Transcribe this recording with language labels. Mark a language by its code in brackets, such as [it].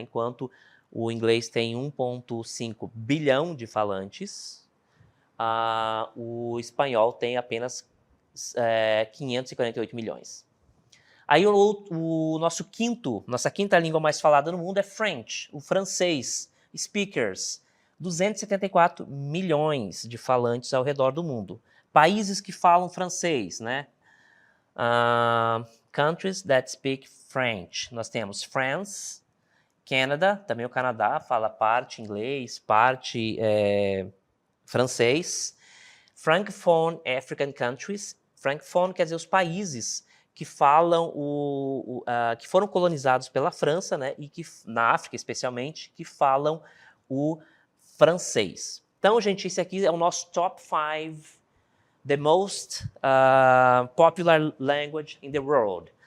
[pt] Enquanto o inglês tem 1,5 bilhão de falantes, o espanhol tem apenas 548 milhões. Aí nossa quinta língua mais falada no mundo é French, o francês, speakers, 274 milhões de falantes ao redor do mundo. Países que falam francês, né? [en] Countries that speak French. [pt] Nós temos France, Canada, também o Canadá fala parte inglês, parte francês. [en] Francophone African countries. [pt] Francophone quer dizer os países que falam que foram colonizados pela França, né, e que na África especialmente, que falam o francês. Então, gente, esse aqui é o nosso top 5, [en] the most popular language in the world.